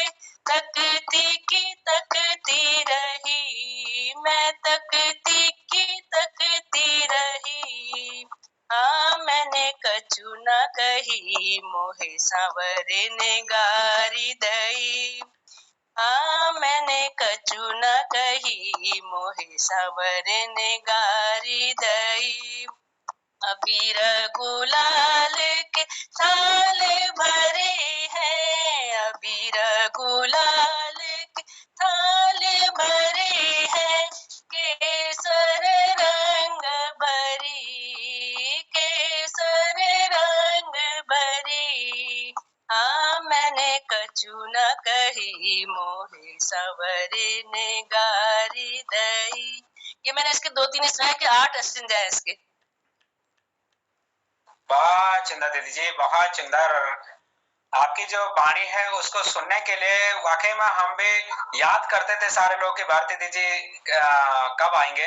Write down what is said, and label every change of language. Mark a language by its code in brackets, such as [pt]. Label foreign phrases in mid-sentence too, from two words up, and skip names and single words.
[bra] तकती की तकती रही, मैं तकती की तकती रही। हाँ मैंने कछु न कही मोहे सांवरन गारी दई। हाँ मैंने कछु न कही मोहे सांवरन गारी दई। अबीर गुलाल के थाल भरे हैं, अबीर गुलाल के थाल भरे हैं। केसर रंग भरी, केसर रंग भरी। हाँ मैंने कछु न कही मोहे सांवरन गारी दई। [hi] ये मैंने इसके 2-3 सुनाए कि 8 अस्तिंज है इसके। बहुत सुंदर दीदी जी, बहुत सुंदर। आपकी जो वाणी है उसको सुनने के लिए वाकई में हम भी याद करते थे सारे लोग कि भारती दीदी कब आएंगे।